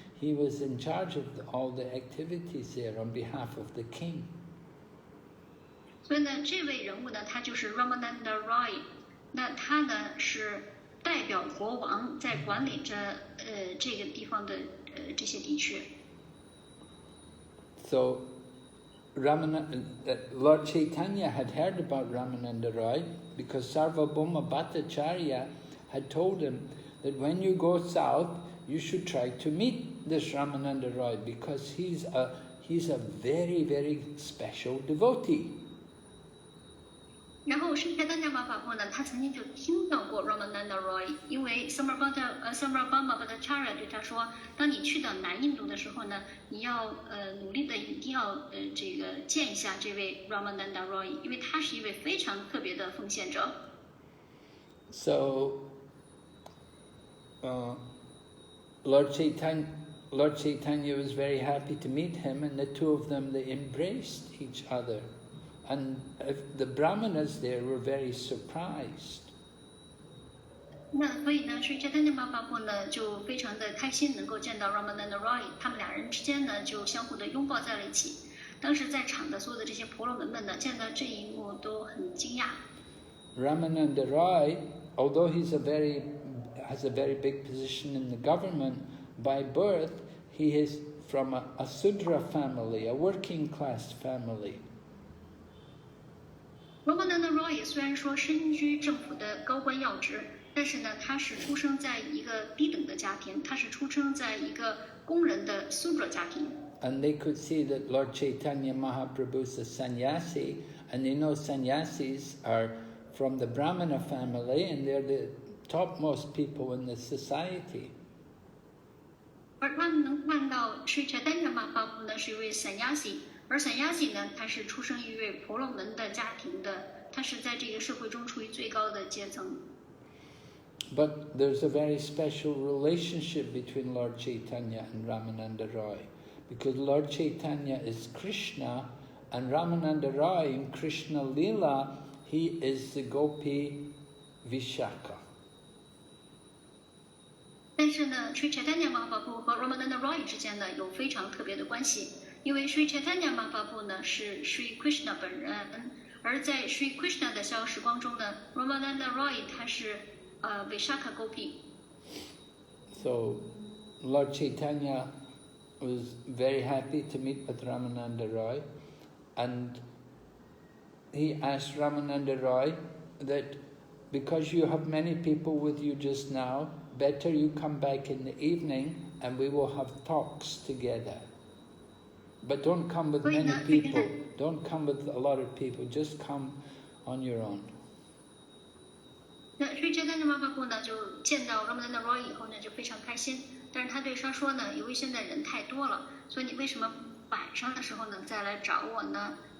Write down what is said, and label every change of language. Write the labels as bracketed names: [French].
[English] He was in charge of all the activities there on behalf of the king. [Chinese] 所以呢，这位人物呢，他就是 Ramananda Roy。那他呢是代表国王在管理着这个地方的这些地区。 [English] So Lord Chaitanya had heard about Ramananda Roy because Sarvabhauma Bhattacharya had told him that when you go south, you should try to meet this Ramananda Roy because he's a very, very special devotee. [Chinese] 然后Sri Chaitanya Mahaprabhu呢，他曾经就听到过 Ramananda Roy， 因为 Sarvabhauma Bhattacharya 对他说，当你去到南印度的时候呢，你要努力的一定要这个见一下这位 Ramananda Roy， 因为他是一位非常特别的奉献者。 [English] So, Lord Chaitanya was very happy to meet him, and the two of them, they embraced each other. And the Brahmanas there were very surprised. [Chinese] 那所以呢，Sri Chaitanya Mahaprabhu呢就非常的开心能够见到 Ramananda Roy， 他们俩人之间呢就相互的拥抱在了一起。当时在场的所有的这些婆罗门们呢，见到这一幕都很惊讶。 [English] Ramananda Roy, although has a very big position in the government, by birth he is from a Sudra family, a working class family. [Chinese] Ramananda Roy 虽然说身居政府的高官要职，但是呢，他是出生在一个低等的家庭，他是出生在一个工人的 Sudra 家庭。 [English] And they could see that Lord Chaitanya Mahaprabhu is a sannyasi, and they know sannyasis are from the Brahmana family, and they're the topmost people in the society. [Chinese] 而他们能看到Sri Chaitanya Mahaprabhu呢是一位 sannyasi， 而 sannyasi 呢，他是出生于一位婆罗门的家庭的，他是在这个社会中处于最高的阶层。 [English] But there's a very special relationship between Lord Chaitanya and Ramananda Roy, because Lord Chaitanya is Krishna, and Ramananda Roy in Krishna Lila, he is the Gopi Vishaka. [Chinese] 但是呢，Sri Chaitanya Mahaprabhu 和 Ramananda Roy 之间呢有非常特别的关系，因为Sri Chaitanya Mahaprabhu 呢是 Sri Krishna 本人，而在 Sri Krishna 的逍遥时光中呢 ，Ramananda Roy 他是Vishaka Gopi。 [English] So Lord Chaitanya was very happy to meet with Ramananda Roy, and he asked Ramananda Roy that because you have many people with you just now, better you come back in the evening and we will have talks together. But don't come with many people. Don't come with a lot of people. Just come on your own. [Chinese] 那Sri Chaitanya Mahaprabhu呢，就见到 Ramananda Roy 以后呢，就非常开心。但是他对他说呢，由于现在人太多了，所以你为什么晚上的时候呢再来找我呢？